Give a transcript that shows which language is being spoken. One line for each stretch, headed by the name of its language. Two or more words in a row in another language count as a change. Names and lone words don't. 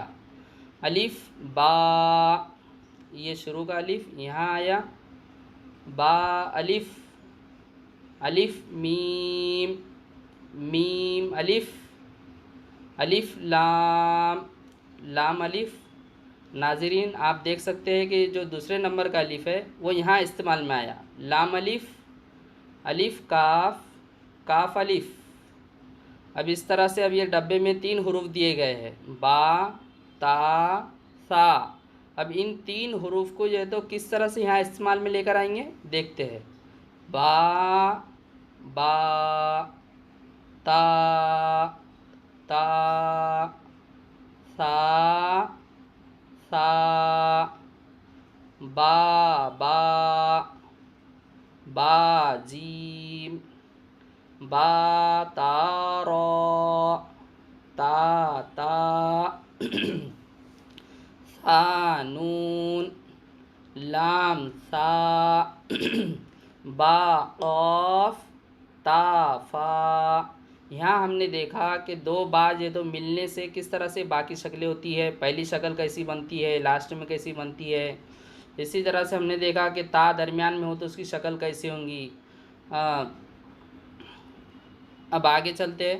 Urdu: الف با، یہ شروع کا الف یہاں آیا، با الف، الف میم، میم الف، الف لام، لام الف۔ ناظرین آپ دیکھ سکتے ہیں کہ جو دوسرے نمبر کا الف ہے وہ یہاں استعمال میں آیا، لام الف، الف کاف، کاف الف۔ اب اس طرح سے اب یہ ڈبے میں 3 حروف دیے گئے ہیں، با، تا، ثا۔ اب ان 3 حروف کو جو ہے تو کس طرح سے یہاں استعمال میں لے کر آئیں گے دیکھتے ہیں۔ با، با، تا، تا، ثا، ثا، با، با، با جیم، با تا را، تا تا، ثا نون، لام ثا، با قاف، تا فا۔ یہاں ہم نے دیکھا کہ 2 با جو تو ملنے سے کس طرح سے باقی شکلیں ہوتی ہے، پہلی شکل کیسی بنتی ہے، لاسٹ میں کیسی بنتی ہے۔ اسی طرح سے ہم نے دیکھا کہ تا درمیان میں ہو تو اس کی شکل کیسی ہوں گی۔ اب آگے چلتے ہیں۔